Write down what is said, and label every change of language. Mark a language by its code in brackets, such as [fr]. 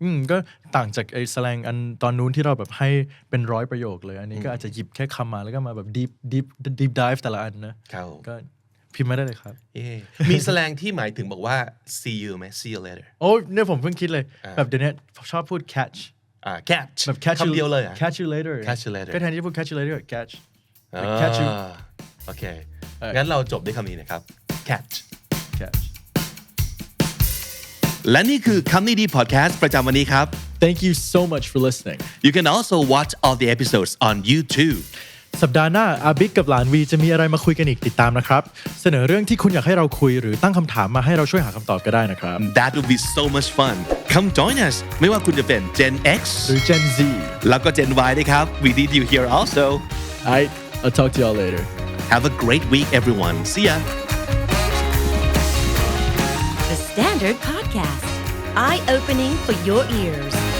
[th] ก็ต่างจากไอ้สแลงอันตอนนู้นที่เราแบบให้เป็น100ประโยคเลยอันนี้ก็อาจจะหยิบแค่คำมาแล้วก็มาแบบ deep dive แต่ละอันนะก็พิมพ์มาได้เลยครับ มีแสลงที่หมายถึงบอกว่า see you ไหม [en] see you later [th] โอ้เนี่ยผมเพิ่งคิดเลยแบบเดี๋ยวนี้ชอบพูด catch [en] catch [th] แบบ catch คำเดียวเลย [en] catch you later [th] ก็แทนที่พูด [en] catch you later catch catch you [th] โอเคงั้นเราจบด้วยคำนี้นะครับ catch และนี่คือคำนี้ดีพอดแคสต์ประจำวันนี้ครับ [en] Thank you so much for listening You can also watch all the episodes on YouTube [th] สัปดาห์หน้าอาบิ๊กกับหลานวีจะมีอะไรมาคุยกันอีกติดตามนะครับเสนอเรื่องที่คุณอยากให้เราคุยหรือตั้งคำถามมาให้เราช่วยหาคำตอบก็ได้นะครับ [en] That would be so much fun Come join us [th] ไม่ว่าคุณจะเป็น [en] Gen X [th] หรือ Gen Z แล้วก็ Gen Y นะครับ [en] We need you here also I'll talk to y'all later Have a great week everyone See ya The Standard Podcast Eye-opening for your ears